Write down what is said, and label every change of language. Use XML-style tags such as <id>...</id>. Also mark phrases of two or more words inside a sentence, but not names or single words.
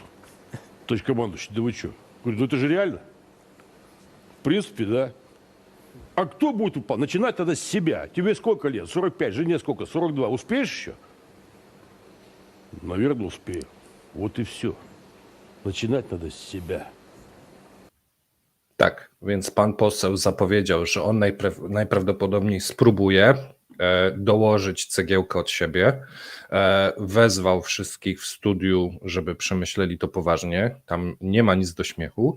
<ru>Товарищ командующий, да вы что? Говорю, ну это же реально. В принципе, да. А кто будет выполнять? Начинать тогда с себя. Тебе сколько лет? 45, жене сколько? 42. Успеешь еще? Наверное, успею. Вот и все. Начинать надо</ru> <pl>z siebie. Tak, więc pan poseł zapowiedział, że on najprawdopodobniej spróbuje dołożyć cegiełkę od siebie. Wezwał wszystkich w studiu, żeby przemyśleli to poważnie. Tam nie ma nic do śmiechu.</pl>